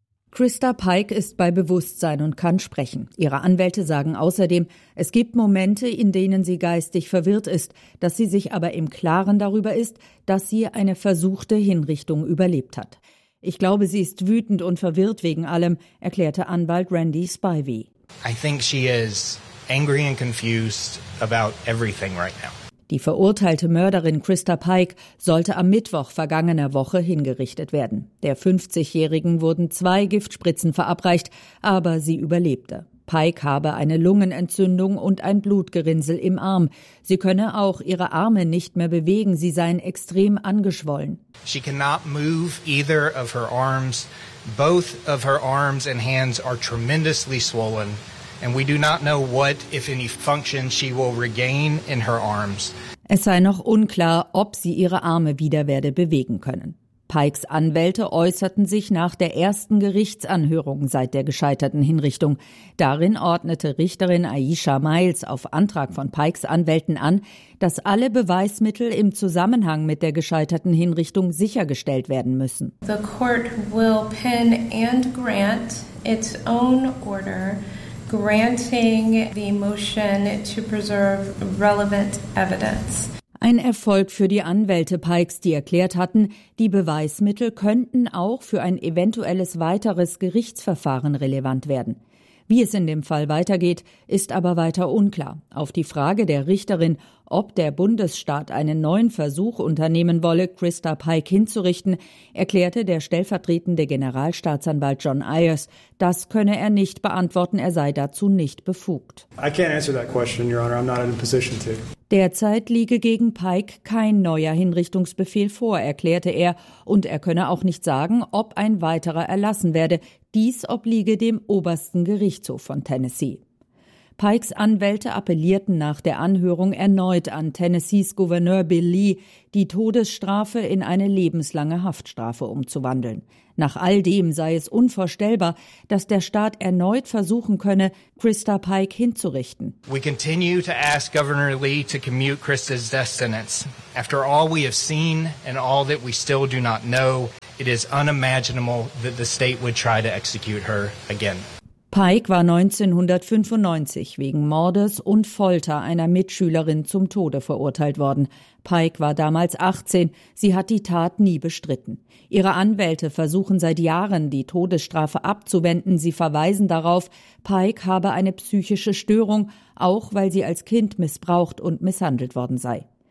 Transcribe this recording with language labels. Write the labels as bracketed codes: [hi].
[de] Krista Pike ist bei Bewusstsein und kann sprechen. Ihre Anwälte sagen außerdem, es gibt Momente, in denen sie geistig verwirrt ist, dass sie sich aber im Klaren darüber ist, dass sie eine versuchte Hinrichtung überlebt hat. Ich glaube, sie ist wütend und verwirrt wegen allem, erklärte Anwalt Randy Spivey. [en] I think she is angry and confused about everything right now. [de] Die verurteilte Mörderin Krista Pike sollte am Mittwoch vergangener Woche hingerichtet werden. Der 50-Jährigen wurden zwei Giftspritzen verabreicht, aber sie überlebte. Pike habe eine Lungenentzündung und ein Blutgerinnsel im Arm. Sie könne auch ihre Arme nicht mehr bewegen, sie seien extrem angeschwollen. [en] She cannot move either of her arms. Both of her arms and hands are tremendously swollen. And we do not know what, if any, function she will regain in her arms. [de] Es sei noch unklar, ob sie ihre Arme wieder werde bewegen können. Pikes Anwälte äußerten sich nach der ersten Gerichtsanhörung seit der gescheiterten Hinrichtung. Darin ordnete Richterin Aisha Miles auf Antrag von Pikes Anwälten an, dass alle Beweismittel im Zusammenhang mit der gescheiterten Hinrichtung sichergestellt werden müssen. [en] The court will pen and grant its own order. Granting the motion to preserve relevant evidence. [de] Ein Erfolg für die Anwälte Pikes, die erklärt hatten, die Beweismittel könnten auch für ein eventuelles weiteres Gerichtsverfahren relevant werden. Wie es in dem Fall weitergeht, ist aber weiter unklar. Auf die Frage der Richterin, ob der Bundesstaat einen neuen Versuch unternehmen wolle, Krista Pike hinzurichten, erklärte der stellvertretende Generalstaatsanwalt John Ayers, das könne er nicht beantworten, er sei dazu nicht befugt. [en] I can't answer that question, Your Honor. I'm not in a position to. [de] Derzeit liege gegen Pike kein neuer Hinrichtungsbefehl vor, erklärte er, und er könne auch nicht sagen, ob ein weiterer erlassen werde. Dies obliege dem obersten Gerichtshof von Tennessee. Pikes Anwälte appellierten nach der Anhörung erneut an Tennessees Gouverneur Bill Lee, die Todesstrafe in eine lebenslange Haftstrafe umzuwandeln. Nach all dem sei es unvorstellbar, dass der Staat erneut versuchen könne, Christa Pike hinzurichten. [en] We continue to ask Governor Lee to commute Christa's death sentence. After all we have seen and all that we still do not know, it is unimaginable that the state would try to execute her again. [de] Pike war 1995 wegen Mordes und Folter einer Mitschülerin zum Tode verurteilt worden. Pike war damals 18, sie hat die Tat nie bestritten. Ihre Anwälte versuchen seit Jahren, die Todesstrafe abzuwenden. Sie verweisen darauf, Pike habe eine psychische Störung, auch weil sie als Kind missbraucht und misshandelt worden sei.